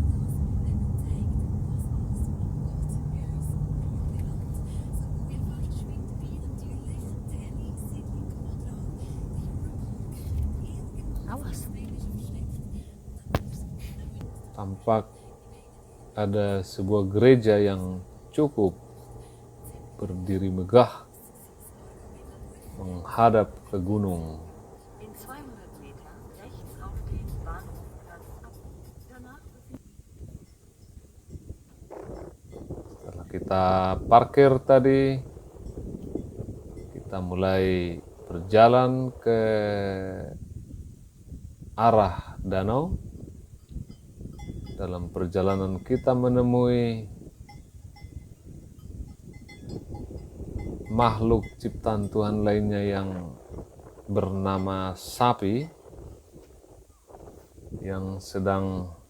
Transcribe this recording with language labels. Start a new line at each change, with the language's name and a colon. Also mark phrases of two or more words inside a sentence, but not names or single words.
Indonesian: Awas. Tampak ada sebuah gereja yang cukup berdiri megah menghadap ke gunung.
German: In 200 Metern rechts auf den Bahnhofplatz ab. Danach
Indonesian: Setelah kita parkir tadi, kita mulai berjalan ke arah danau. Dalam perjalanan kita menemui makhluk ciptaan Tuhan lainnya yang bernama sapi, yang sedang